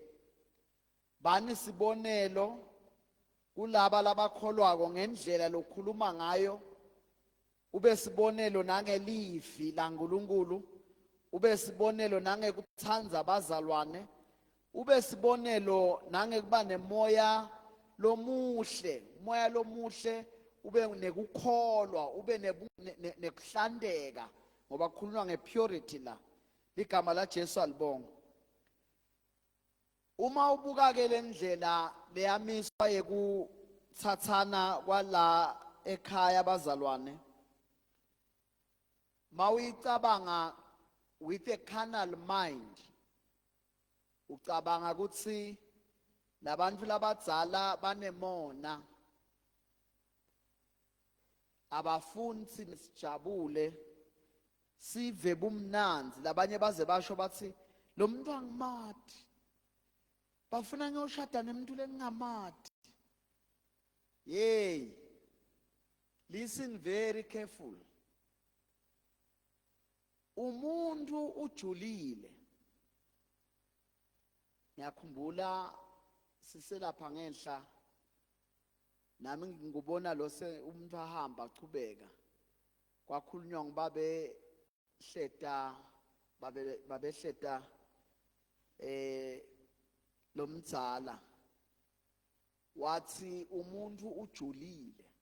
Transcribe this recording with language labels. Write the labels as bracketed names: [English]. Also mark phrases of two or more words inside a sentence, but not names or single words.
[Swati] Bani sibonelo kulaba labakholwako ngendlela lokhuluma ngayo, ube sibonelo nangelivi laNkulunkulu, ube sibonelo nangekuthandza abazalwane, ube sibonelo nangekuba nemoya lomuhle, moya lomuhle, ube nekukholwa, ube nekuhlandeka ngoba kukhulunywa ngepurity la. Ligama la Jesu alibonga. Uma ubuka ke lendlela leyamiswa yekuthathana kwala ekhaya abazalwane, mawuyicabanga [English] with a carnal mind, [Swati] ucabanga ukuthi labantu labadzala banemona, abafuni sijabule sive bumnanzi. Labanye baze basho bathi lo muntu angimati, bafuna ngiyoshada nemuntu lengingamati. Yey, [English] listen very careful. [Swati] Umuntu ujulile. Ngiyakhumbula siselapha ngenhla, nami ngikubona lo umuntu ahamba achubeka, kwakhulunywa babehleta lo mdzala wathi umuntu ujulile.